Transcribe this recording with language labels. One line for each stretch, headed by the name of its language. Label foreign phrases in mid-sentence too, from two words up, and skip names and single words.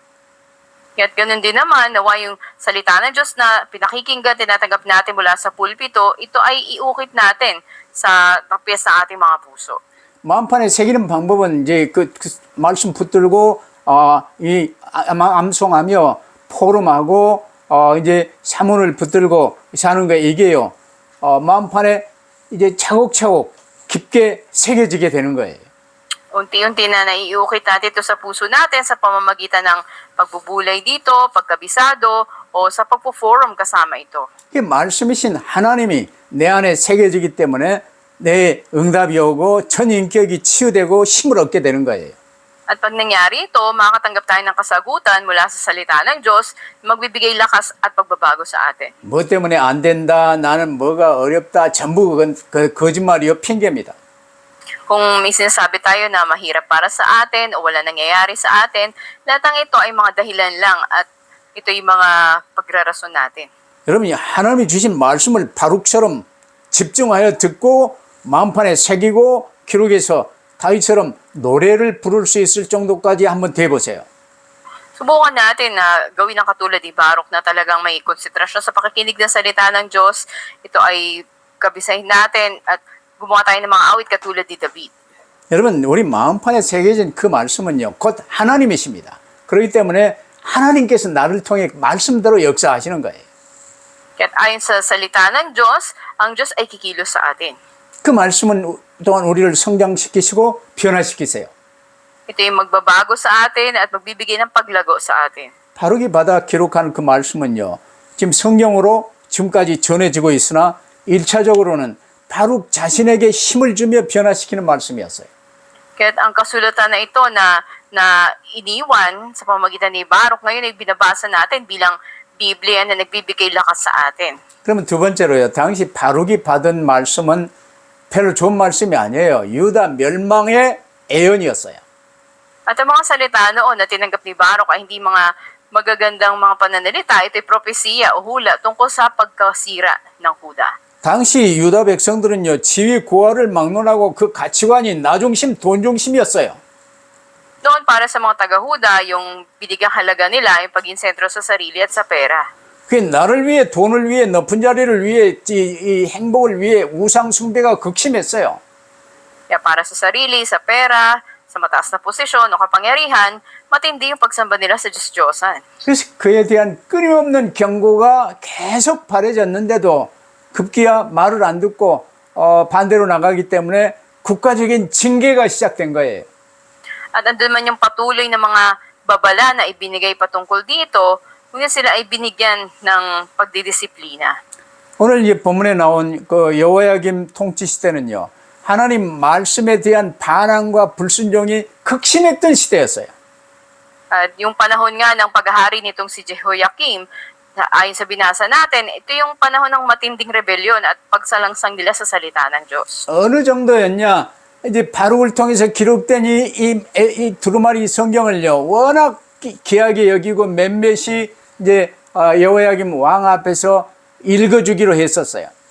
Filipino: At ganun din naman, nawa yung salita ng Diyos na pinakikinggan, tinatanggap natin mula sa pulpito, ito ay iukit natin sa tapyas ng ating mga puso.
Korean: 마음판에 새기는 방법은 이제 그 말씀 붙들고 암송하며 포럼하고 이제 사문을 붙들고 사는 거 이게요. 마음판에 이제 차곡차곡 깊게 새겨지게 되는 거예요.
Filipino: Unti-unti na naiukit natin ito sa puso natin sa pamamagitan ng pagbubulay dito, pagkabisado, o sa pagpo-forum kasama ito.
Korean: 이 말씀이신 하나님이 내 안에 새겨지기 때문에 내 응답이 오고 전인격이 치유되고 힘을 얻게 되는 거예요.
Filipino: At pag nangyari ito, makakatanggap tayo ng kasagutan mula sa salita ng Diyos, magbibigay lakas at pagbabago sa atin.
Korean: 뭐 때문에 안 된다, 나는 뭐가 어렵다, 전부 그건 거짓말이요, 핑계입니다.
Filipino: Kung may sinasabi tayo na mahirap para sa atin o wala nangyayari sa atin, lahat ng ito ay mga dahilan lang at ito yung mga pagrarason natin.
Korean: 여러분이 하나님이 주신 말씀을 바룩처럼 집중하여 듣고 마음판에 새기고 기록해서 다윗처럼 노래를 부를 수 있을 정도까지 한번 돼보세요.
Filipino: Subukan natin na gawin ang katulad ni Baruch na talagang may konsentrasyon sa pakikinig ng salita ng Diyos. Ito ay kabisahin natin at gumawa tayo ng mga awit katulad ni David.
Korean: 여러분, 우리 마음판에 새겨진 그 말씀은요, 곧 하나님이십니다. 그렇기 때문에 하나님께서 나를 통해 말씀대로 역사하시는 거예요.
Filipino: Kaya't ayon sa salita ng Diyos, ang Diyos ay kikilos sa atin.
Korean: 그 말씀은 동안 우리를 성장시키시고 변화시키세요.
Filipino: Ito yung magbabago sa atin at magbibigay ng paglago sa atin.
Korean: 바룩이 받아 기록한 그 말씀은요, 지금 성경으로 지금까지 전해지고 있으나 1차적으로는 바룩 자신에게 힘을 주며 변화시키는 말씀이었어요.
Filipino: Kaya ang kasulatan na ito na iniwan sa pamamagitan ni Baruch, ngayon ay binabasa natin bilang Biblia na nagbibigay lakas sa atin.
Korean: 그러면 두 번째로요, 당시 바룩이 받은 말씀은 별로 좋은 말씀이 아니에요. 유다 멸망의 예언이었어요.
Filipino: At ang mga salita noon na tinanggap ni Baruch ay hindi mga magagandang mga pananalita. Ito'y propesiya o hula tungkol sa pagkasira ng Huda.
Korean: 당시 유다 백성들은요, 지위 고하를 막론하고 그 가치관이 나중심, 돈중심이었어요.
Filipino: Noon para sa mga taga-Huda, yung binigyang halaga nila ay paging sentro sa sarili at sa pera.
Korean: 그 나를 위해, 돈을 위해, 높은 자리를 위해, 이 행복을 위해 우상 숭배가 극심했어요.
Filipino: Kaya para sa sarili, sa pera, sa mataas na posisyon o kapangyarihan, matindi yung pagsamba nila sa Diyos-Diyosan.
Korean: 그래서 그에 대한 끊임없는 경고가 계속 바래졌는데도 급기야 말을 안 듣고 반대로 나가기 때문에 국가적인 징계가 시작된 거예요.
Filipino: At andun man yung patuloy na mga babala na ibinigay patungkol dito, ngunit sila ay binigyan ng pagdidisiplina.
Korean: 오늘 이 본문에 나온 그 여호야김 통치 시대는요, 하나님 말씀에 대한 반항과 불순종이 극심했던 시대였어요.
Filipino: At yung panahon nga ng paghahari nitong si Jehoiakim, ayon sa binasa natin, ito yung panahon ng matinding rebelyon at pagsalangsang nila sa salita ng Diyos.
Korean: 어느 정도였냐? 이제 바룩을 통해서 기록된 이 두루마리 성경을요, 워낙 귀하게 여기고 몇몇이 이제 여호야김 왕 앞에서 읽어주기로 했었어요.